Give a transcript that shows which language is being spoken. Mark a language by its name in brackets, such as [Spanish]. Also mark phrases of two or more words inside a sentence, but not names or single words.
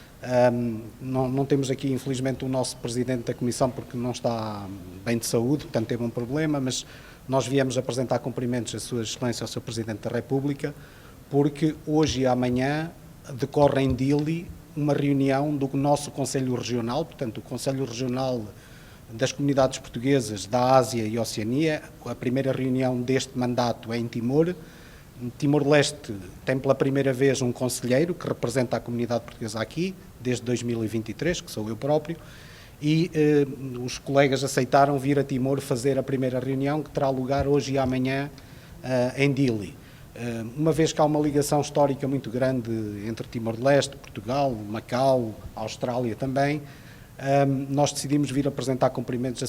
[Portuguese] Não temos aqui, infelizmente, o nosso presidente da Comissão, porque não está bem de saúde, portanto teve um problema, mas nós viemos apresentar cumprimentos à Sua Excelência, ao Sr. Presidente da República, porque hoje e amanhã decorre em Dili uma reunião do nosso Conselho Regional, portanto o Conselho Regional das Comunidades Portuguesas da Ásia e Oceania. A primeira reunião deste mandato é em Timor. Timor-Leste tem pela primeira vez um conselheiro que representa a comunidade portuguesa aqui, desde 2023, que sou eu próprio, e os colegas aceitaram vir a Timor fazer a primeira reunião, que terá lugar hoje e amanhã em Dili. Uma vez que há uma ligação histórica muito grande entre Timor-Leste, Portugal, Macau, Austrália também, nós decidimos vir apresentar cumprimentos à